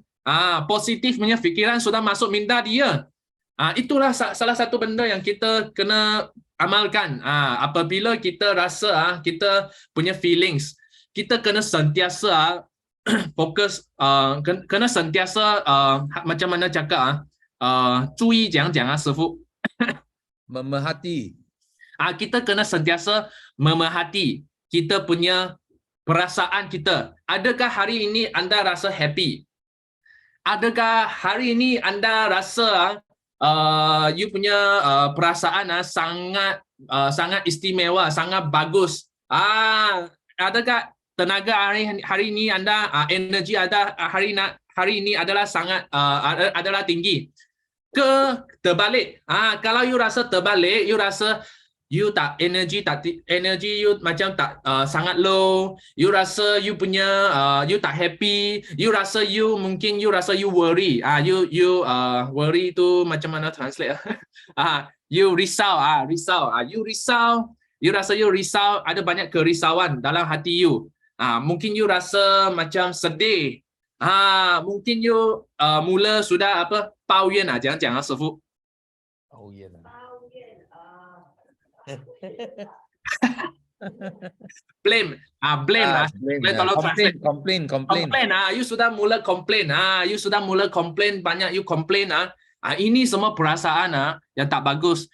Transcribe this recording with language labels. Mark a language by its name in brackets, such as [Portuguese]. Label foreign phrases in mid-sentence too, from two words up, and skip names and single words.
[Malay] Positif punya fikiran sudah masuk minda dia. Itulah salah satu benda yang kita kena amalkan. Apabila kita rasa kita punya feelings, kita kena sentiasa fokus, kena sentiasa macam mana cakap, [Chinese] 注意讲师傅 [Malay] Memerhati. Kita kena sentiasa memerhati kita punya perasaan kita. Adakah hari ini anda rasa happy? Adakah hari ini anda rasa you punya perasaan sangat istimewa, sangat bagus? Adakah tenaga hari ini anda, energi ada hari ini adalah sangat adalah tinggi? Ke terbalik, kalau you rasa terbalik, you rasa you tak energi you macam tak sangat low, you rasa you punya you tak happy, you rasa [English] you worry, you worry [Malay] tu macam mana translate? You risau, you rasa you risau, ada banyak kerisauan dalam hati you. Mungkin you rasa macam sedih. Mungkin you mula sudah apa? [Chinese] 抱怨讲师傅。抱怨 [Malay] blame tolong translate. Complain. You sudah mula complain, banyak you complain. Ini semua perasaan yang tak bagus.